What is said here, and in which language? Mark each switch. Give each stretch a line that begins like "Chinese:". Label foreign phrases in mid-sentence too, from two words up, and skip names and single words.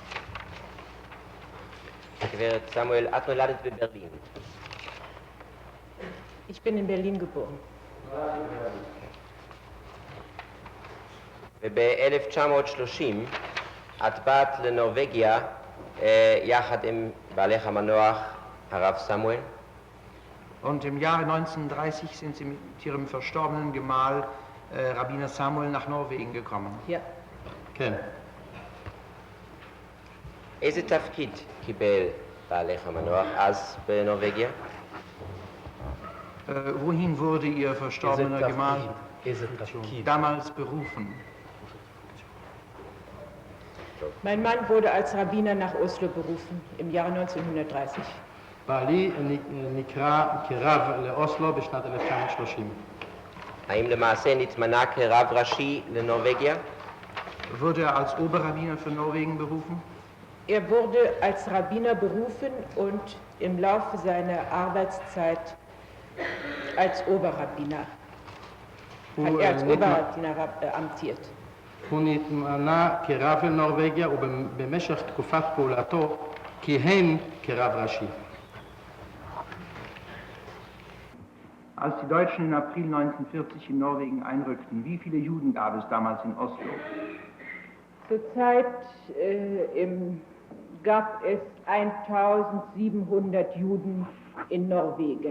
Hebrew: גברת סמואל, את נולדת בברלין.
German: Ich bin in Berlin geboren.
Hebrew: וב-1930 את באת לנורווגיה יחד עם בעלך המנוח, הרב סמואל.
German: Und im Jahre 1930 sind Sie mit Ihrem verstorbenen Gemahl Rabbiner Samuel nach Norwegen gekommen. Ja.
Hebrew: כן. איזה תפקיד קיבל בעלך המנוח אז בנורווגיה?
German: Wohin wurde Ihr verstorbener Gemahl damals berufen? Mein Mann wurde als Rabbiner nach Oslo berufen im Jahre 1930.
Hebrew: בעלי נקרא כרב לאוסלו בשנת 1930. האם למעשה נתמנה כרב ראשי לנורווגיה?
German: Wurde er als Oberrabbiner für Norwegen berufen? Er wurde als Rabbiner berufen und im Laufe seiner Arbeitszeit als Oberrabbiner. Hat er als Oberrabbiner amtiert.
Hebrew: הוא נתמנה כרב לנורווגיה ובמשך תקופת פעולתו כיהן כרב ראשי.
German: Als die Deutschen im April 1940 in Norwegen einrückten, wie viele Juden gab es damals in Oslo? Zurzeit gab es 1700 Juden in Norwegen.